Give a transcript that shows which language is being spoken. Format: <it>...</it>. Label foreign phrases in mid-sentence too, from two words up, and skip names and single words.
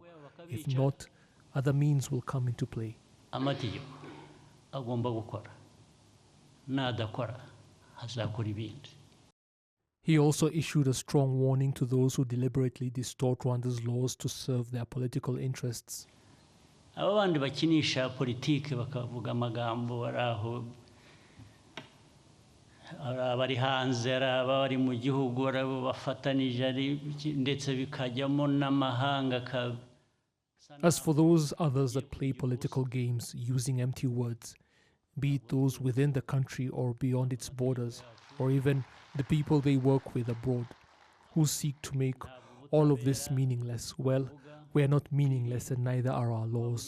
<en>If not, other means will come into play. He also issued a strong warning to those who deliberately distort Rwanda's laws to serve their political interests.</en> <rw>Abari hanze abari mu gihugu bafatanije ndetse bikajyamo n'amahanga.</rw> <en>As for those others that play political games using empty words, be it those within the country or beyond its borders, or even the people they work with abroad, who seek to make all of this meaningless, well, we are not meaningless and neither are our laws.</en>